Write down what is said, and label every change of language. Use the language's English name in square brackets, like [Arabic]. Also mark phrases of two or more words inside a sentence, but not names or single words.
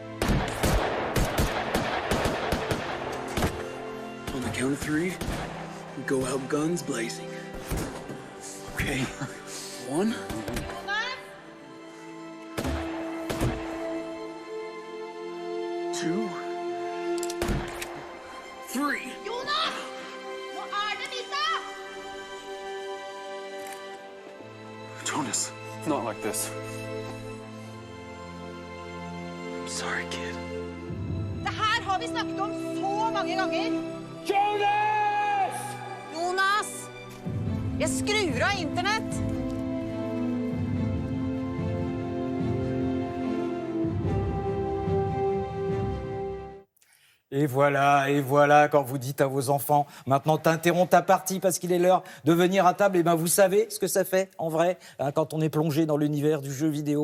[English] On the count of 3, Go out guns blazing. Okay. 1. 2. 3. [Norwegian] Jonas! Nå det Misa! [English] Jonas, not like this. I'm sorry, kid. [Norwegian] Det her har vi snakket om så mange ganger. Jonas! Jonas! Jeg skrur av internett. [French] Et voilà, quand vous dites à vos enfants, maintenant t'interromps ta partie parce qu'il est l'heure de venir à table, et ben vous savez ce que ça fait en vrai, hein, quand on est plongé dans l'univers du jeu vidéo.